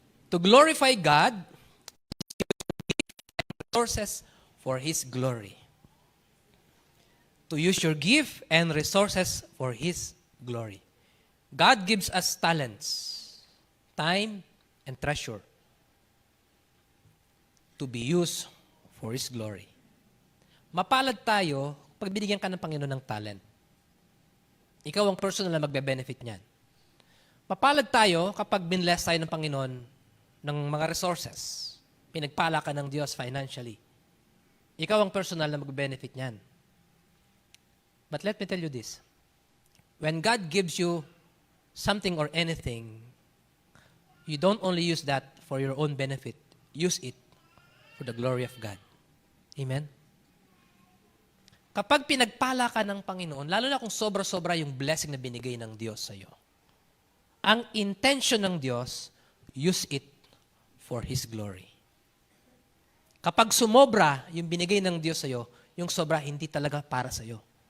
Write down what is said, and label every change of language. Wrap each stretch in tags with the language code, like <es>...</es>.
<en>To glorify God, resources for His glory. To use your gift and resources for His glory. God gives us talents, time, and treasure to be used for His glory.</en> <tl>Mapalad tayo pag binigyan ka ng Panginoon ng talent. Ikaw ang personal na magbe-benefit niyan. Mapalad tayo kapag binless tayo ng Panginoon ng mga resources, pinagpala ka ng Diyos financially, ikaw ang personal na mag-benefit niyan.</tl> <en>But let me tell you this. When God gives you something or anything, you don't only use that for your own benefit. Use it for the glory of God. Amen?</en> <tl>Kapag pinagpala ka ng Panginoon, lalo na kung sobra-sobra yung blessing na binigay ng Diyos sa iyo, ang intention ng Diyos,</tl> <en>use it for His glory.</en> <tl>Kapag sumobra yung binigay ng Diyos sa iyo, yung sobra hindi talaga para sa iyo.</tl>